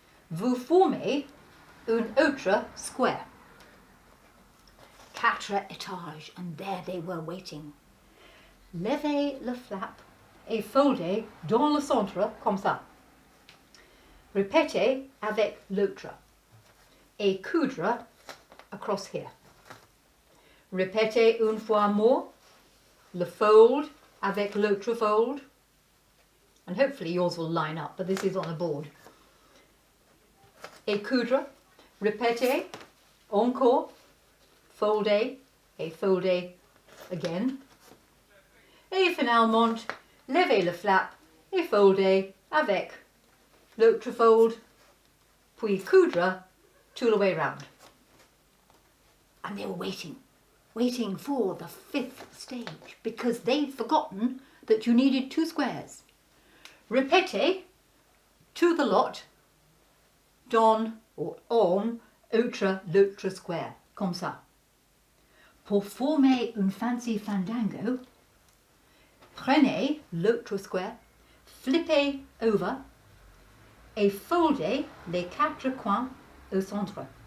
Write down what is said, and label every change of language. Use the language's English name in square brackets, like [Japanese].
[French] Vous formez un autre square. 4 étages, [English] and there they were waiting. [French] Levez le flap et foldez dans le centre comme ça. Répétez avec l'autre et coudre [English] across here. [French] Répétez une fois more. Le fold avec l'autre fold. [English] And hopefully yours will line up, but this is on a board. [French] Et coudre. Répétez. Encore. Foldez. Et foldez again. Et finalement, levez le flap et foldez avec l'autre fold, puis coudre tout [English] the way round. And they were waiting for the 5th stage, because they'd forgotten that you needed 2 squares. [French] Répétez [English] to the lot, [French] dans or en l'autre square, comme ça. Pour former une fancy fandango, prenez l'autre square, flippez over, et foldez les 4 coins au centre.